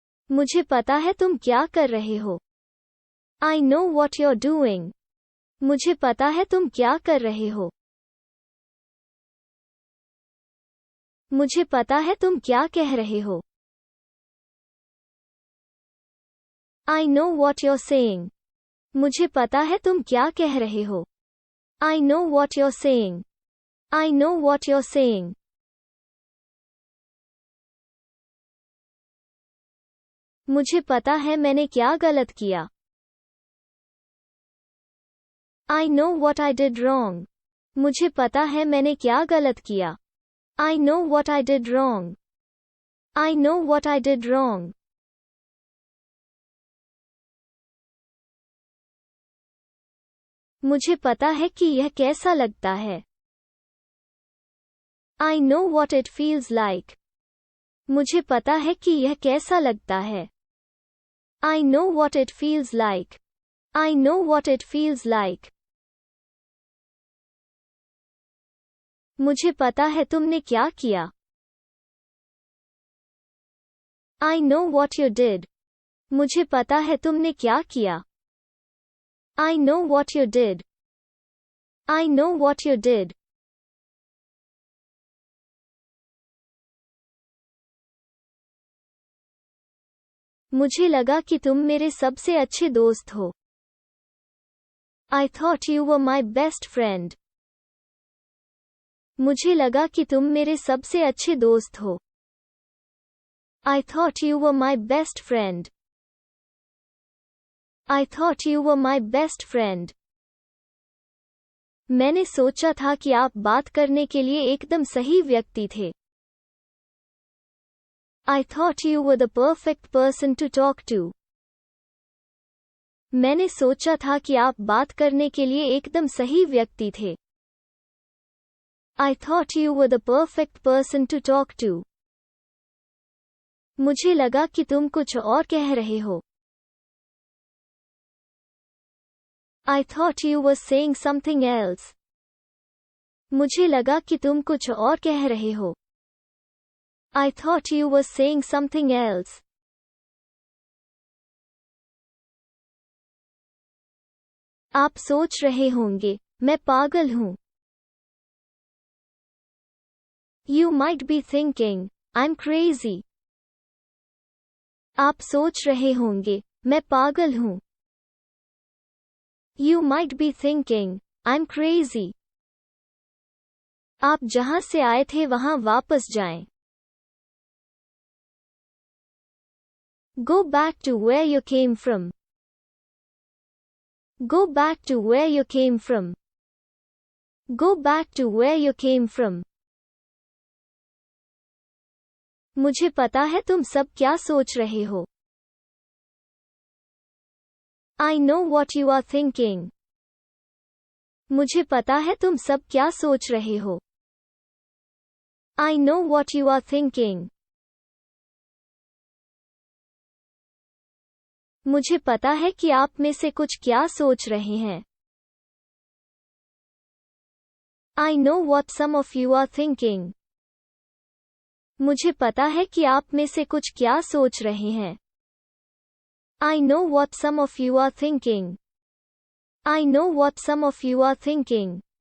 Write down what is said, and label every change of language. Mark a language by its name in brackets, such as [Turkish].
[Hindi] मुझे पता है तुम क्या कर रहे हो। [English] I know what you're doing. [Hindi] मुझे पता है तुम क्या कर रहे हो। मुझे पता है तुम क्या कह रहे हो। [English] I know what you're saying. [Hindi] मुझे पता है तुम क्या कह रहे हो। [English] I know what you're saying. I know what you're saying. [Hindi] मुझे पता है मैंने क्या गलत किया। [English] I know what I did wrong. [Hindi] मुझे पता है मैंने क्या गलत किया. [English] I know what I did wrong. I know what I did wrong. [Hindi] मुझे पता है कि यह कैसा लगता है. [English] I know what it feels like. [Hindi] मुझे पता है कि यह कैसा लगता है. [English] I know what it feels like. I know what it feels like. [Hindi] मुझे पता है तुमने क्या किया. [English] I know what you did. [Hindi] मुझे पता है तुमने क्या किया. [English] I know what you did. I know what you did. [Hindi] मुझे लगा कि तुम मेरे सबसे अच्छे दोस्त हो. [English] I thought you were my best friend. [Hindi] मुझे लगा कि तुम मेरे सबसे अच्छे दोस्त हो. [English] I thought you were my best friend. I thought you were my best friend. [Hindi] मैंने सोचा था कि आप बात करने के लिए एकदम सही व्यक्ति थे. [English] I thought you were the perfect person to talk to. [Hindi] मैंने सोचा था कि आप बात करने के लिए एकदम सही व्यक्ति थे. [English] I thought you were the perfect person to talk to. [Hindi] मुझे लगा कि तुम कुछ और कह रहे हो. [English] I thought you were saying something else. [Hindi] मुझे लगा कि तुम कुछ और कह रहे हो. [English] I thought you were saying something else. [Hindi] आप सोच रहे होंगे, मैं पागल हूँ. [English] You might be thinking, I'm crazy. [Hindi] आप सोच रहे होंगे, मैं पागल हूँ. [English] You might be thinking, I'm crazy. [Hindi] आप जहाँ से आए थे वहाँ वापस जाएं. [English] Go back to where you came from. Go back to where you came from. Go back to where you came from. [Hindi] मुझे पता है तुम सब क्या सोच रहे हो. [English] I know what you are thinking. [Hindi] मुझे पता है तुम सब क्या सोच रहे हो. [English] I know what you are thinking. [Hindi] मुझे पता है कि आप में से कुछ क्या सोच रहे हैं. [English] I know what some of you are thinking. [Hindi] मुझे पता है कि आप में से कुछ क्या सोच रहे हैं. [English] I know what some of you are thinking. I know what some of you are thinking.